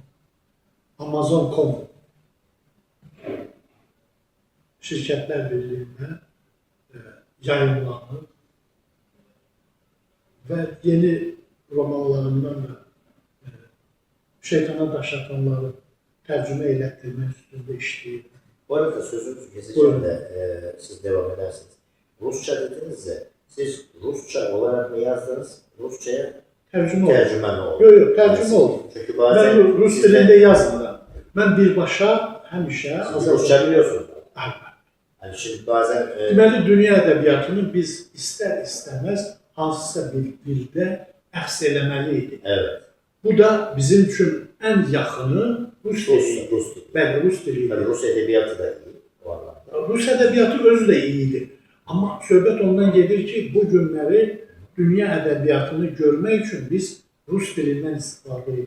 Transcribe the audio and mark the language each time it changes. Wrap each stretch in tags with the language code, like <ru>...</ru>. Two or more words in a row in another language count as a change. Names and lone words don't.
<az>Amazon.com şirkətlər birliyində yayınlanıb və yeni romanlarımdan da Şeytana Daş Atanları tərcümə elətdirmək üstündə işləyirəm.</az> <tr>Bu arada sözünüzü keseceğim de siz devam edersiniz. Rusça dediniz de siz Rusça olarak mı yazdınız? Rusça'ya tercüme mi oldu?</tr> <az>Yox, tərcümə oldu.</az> <tr>Çünkü bazen</tr> <az>Mən rus dilində yazmıram. Mən birbaşa həmişə</az> <tr>Rusça biliyorsunuz.</tr> <az>Əlbəttə.</az> <tr>Yani şimdi bazen</tr> <az>Deməli, dünya ədəbiyyatını biz istər-istəməz hansısa bir dildə əks eləməliydik.</az> <tr>evet.</tr> <az>Bu da bizim üçün ən yaxını Rus dili. Rus dili. Bəli, Rus dili.</az> <tr>Tabii Rus edebiyatı da iyi o anlamda.</tr> <az>Rus ədəbiyyatı özü də iyidir. Amma söhbət ondan gedir ki, bu günləri dünya ədəbiyyatını görmək üçün biz Rus dilindən istifadə edirik.</az>